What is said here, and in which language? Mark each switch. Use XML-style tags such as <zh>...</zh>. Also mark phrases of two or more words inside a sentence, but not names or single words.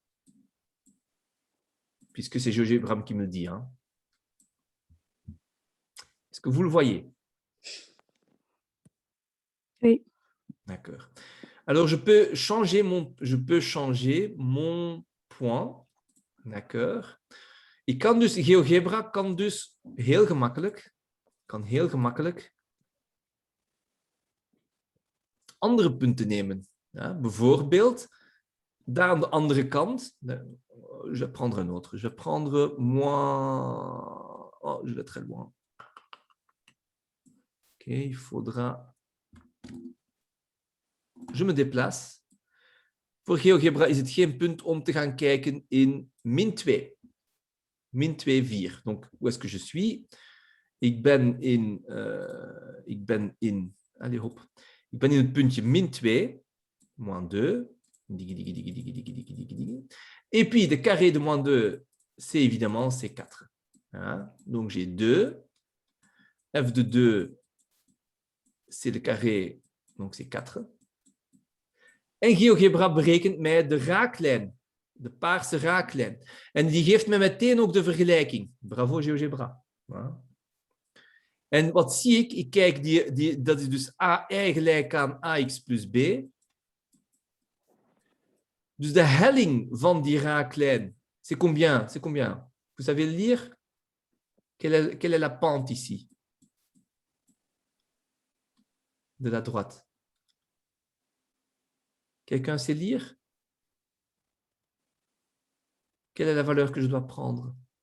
<fr>Puisque c'est GeoGebra qui me le dit. Est-ce que vous le voyez? Oui. D'accord. Alors, je peux changer mon point. D'accord.</fr> <nl>Ik kan dus, GeoGebra kan dus heel gemakkelijk andere punten nemen. Ja, bijvoorbeeld, daar aan de andere kant,</nl> <fr>je vais prendre un autre. Je vais prendre moins... Oh, je vais très loin. Ok, il faudra... Je me déplace.</fr> <nl>Voor GeoGebra is het geen punt om te gaan kijken in min 2. Min 2, 4.</nl> <fr>Donc, où est-ce que je suis?</fr> <nl>Ik ben in</nl> <fr>allez hop.</fr> <nl>Ik ben in het puntje min 2,</nl> <fr>moins 2. Et puis, le carré de moins 2, c'est évidemment c'est 4. Donc, j'ai 2. F de 2, c'est le carré, donc c'est 4.</fr> <nl>En GeoGebra berekent mij de raaklijn, de paarse raaklijn. En die geeft mij meteen ook de vergelijking. Bravo GeoGebra. En wat zie ik? Ik kijk, dat is dus AI gelijk aan AX plus B. Dus de helling van die raaklijn,</nl> <fr>c'est combien? C'est combien? Vous savez le lire? Quelle est la pente ici? De la droite. Quelqu'un sait lire? Quelle est la valeur que je dois prendre?</fr>